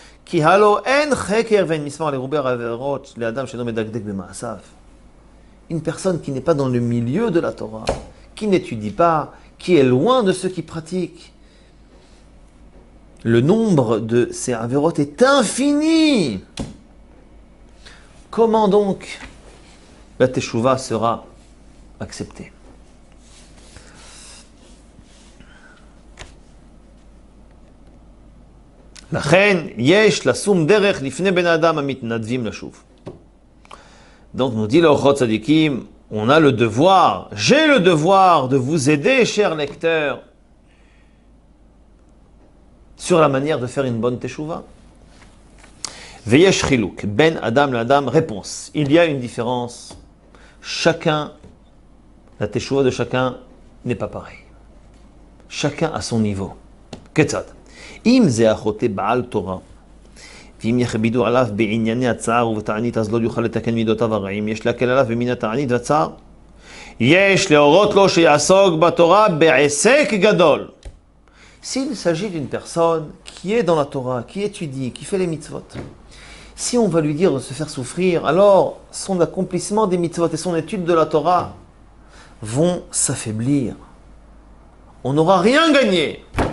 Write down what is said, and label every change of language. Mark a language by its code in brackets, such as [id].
[he] כי הלא אין חקר ואין מסמר לרובי העבירות לאדם שאינו מדקדק במעשיו. [fr] Une personne qui n'est pas dans le milieu de la Torah, qui n'étudie pas, qui est loin de ceux qui pratiquent, le nombre de ces avérotes est infini. Comment donc la teshuva sera acceptée? [he] לכן יש לשום דרך לפני בן האדם המתנדבים לשוב. [fr] Donc nous dit le Ochot Tzadikim, on a le devoir, j'ai le devoir de vous aider, chers lecteurs, sur la manière de faire une bonne teshuva. [he] Veyesh chiluk, ben adam l'adam, [fr] réponse. Il y a une différence. Chacun, la teshuva de chacun n'est pas pareil. Chacun à son niveau. Ketzad. [he] אם זה החוטא בעל תורה, ואם יכבידו עליו בענייני הצער ובתענית, אז לא יוכל לתקן מידותיו הרעים. יש להקל עליו במין התענית והצער. יש להורות לו שיעסוק בתורה בעסק גדול. [fr] S'il s'agit d'une personne qui est dans la Torah, qui étudie, qui fait les mitzvot, si on va lui dire de se faire souffrir, alors son accomplissement des mitzvot et son étude de la Torah vont s'affaiblir. On n'aura rien gagné.